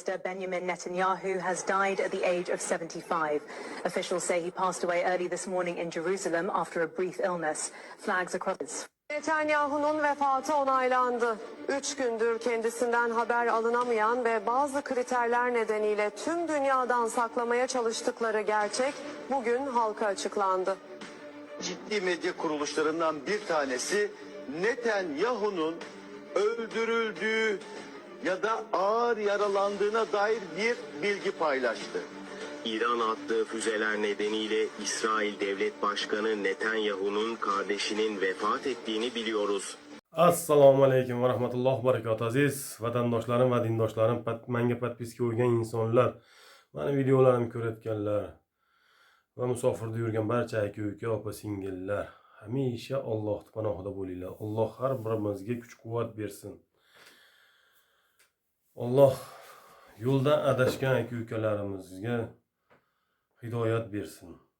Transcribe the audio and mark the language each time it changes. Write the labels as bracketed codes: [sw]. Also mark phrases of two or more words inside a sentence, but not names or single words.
[en] Minister Benjamin Netanyahu has died at the age of 75. Officials say he passed away early this morning in Jerusalem after a brief illness. Flags across. [tr] Netanyahu'nun vefatı onaylandı. 3 gündür kendisinden haber alınamayan ve bazı kriterler nedeniyle tüm dünyadan saklamaya çalıştıkları gerçek bugün halka açıklandı. Ciddi medya kuruluşlarından bir tanesi Netanyahu'nun öldürüldüğü ya da ağır yaralandığına dair bir bilgi paylaştı. İran attığı füzeler nedeniyle İsrail Devlet Başkanı Netanyahu'nun kardeşinin vefat ettiğini biliyoruz. [ar] السلام عليكم ورحمة الله وبركاته. [uz] Aziz vatandoshlarim va dindoshlarim, menga podpiska qo'ygan insonlar, mani videolarimni ko'rayotganlar va musofirda yurgan barcha aka-uka, opa-singillar, hamisha Alloh panohida bo'linglar. Alloh har birimizga kuch-quvvat bersin. Alloh yo'ldan adashgan aka-ukalarimizga hidoyat bersin.